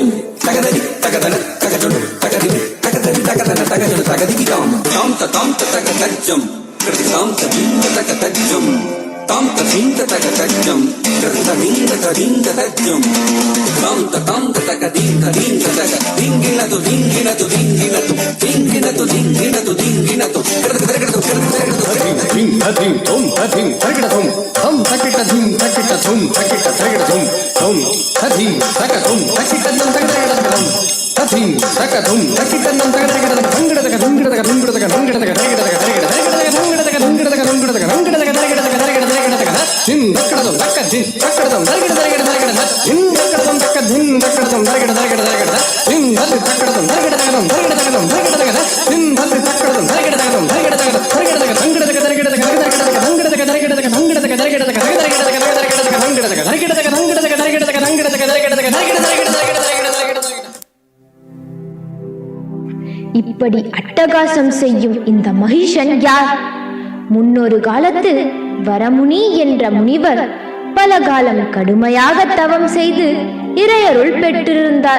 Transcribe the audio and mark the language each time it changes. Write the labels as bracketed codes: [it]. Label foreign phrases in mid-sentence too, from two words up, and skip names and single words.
[ta] தகதரி தகதன தகஜம் தகதி தகதரி தகதன தகஜம் தகதிகிதாம் தாம் தாம் தக தஜம் தாம் தீந்த தக தஜம் தாம் தீந்த தக தஜம் தீந்த தீந்த தஜம் தாம் தக தீந்த தீந்த தக திங்கினது திங்கினது திங்கினது திங்கினது திங்கினது திங்கினது Thing, thing, thum, thing, thum, thum, takita, thum, takita, thum, takita, takita, thum, thum, thing, taka, thum, takita, thum, takita, thum, thing, taka, thum, takita, thum, takita, thungada, taka, thungada, taka, thungada, taka, thungada, taka, takita, taka, takita, takita, thungada, taka, thungada, taka, thungada, taka, thungada, taka, takita, taka, takita, takita, taka, thin, takada, thum, taka, thin, takada, thum, takita, takita, takita, thin, takada, thum, taka, thin, takada, thum, takita, takita, takita, thin, takada, thum, takita, takada, thum, takita, takita, thum, takita, takita, thin, takada, thum, takita, takada, thum, takita, takita, takita, thungada, taka, takita, taka, takita, taka, அட்டகாசம் செய்யும் இந்த மகிஷன் யார்? முன்னொரு காலத்தில் வரமுனி என்ற முனிவர் பல காலம் கடுமையாக தவம் செய்து இறையருள் பெற்றிருந்தார்.